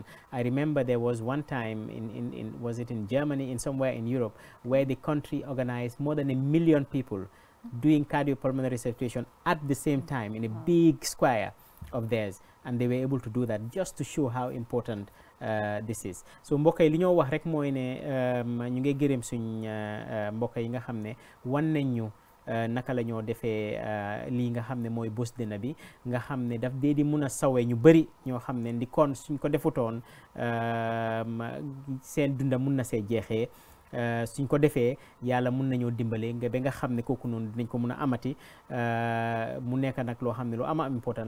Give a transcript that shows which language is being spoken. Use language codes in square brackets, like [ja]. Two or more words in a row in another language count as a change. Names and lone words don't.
[en] I remember there was one time was it in Germany, in somewhere in Europe, where the country organized more than 1 million people doing cardiopulmonary resuscitation at the same time in a big square of theirs, and they were able to do that just to show how important this is. [wo] So mbokk yi li ñoo wax rek mooy ne ñu ngi gërëm suñ mbokk yi nga xam ne wan nañ ñu naka la ñoo defee lii nga xam ne mooy bés dina bi nga xam ne daf dee di mun a sawe ñu bëri ñoo xam ne ndi kon suñ ko defutoon seen dunda mun na see jeexee suñ ko defee yàlla mun nañoo dimbale nga ba nga xam ne kooku noonu dinañ ko mun a amati mu nekk nag loo xam ne lu ama am important la.